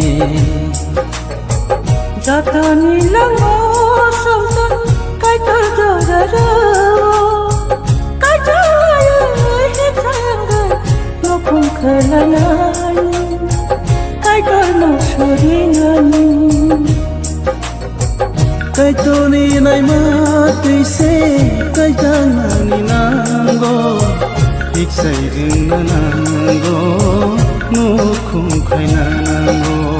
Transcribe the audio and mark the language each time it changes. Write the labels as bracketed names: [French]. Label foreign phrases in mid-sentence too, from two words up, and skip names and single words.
[Kok Borok] যত নিলাং মাwo সাজা কাইতর জরারো কাইজালাই ঠিক চাইলে নখু খলাইনানি কাইতল সুরিনানি kaitoni nai mati se kaitani nango iksai rinna nango nukhum khaina nango